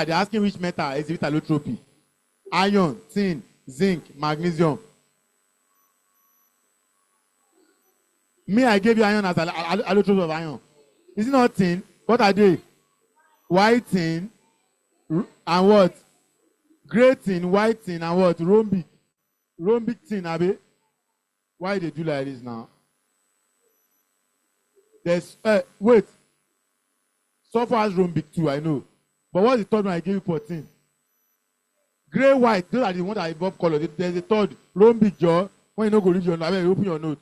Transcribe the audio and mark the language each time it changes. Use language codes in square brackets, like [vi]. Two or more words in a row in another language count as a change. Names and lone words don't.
[en] They're asking which metal exhibit allotropy. Iron, tin, zinc, magnesium. Me, I gave you iron as allotropy of iron. Is it not tin? What are they? White tin and what? Grey tin, white tin and what? Rhombic. Rhombic tin, Abi. Why they do like this now? There's wait. Sulfur has rhombic too, I know. But what's the third one I gave you 14? Grey, white, those are the ones that involve color. There's a third, rhombic jaw. When you don't go read your note, you open your note.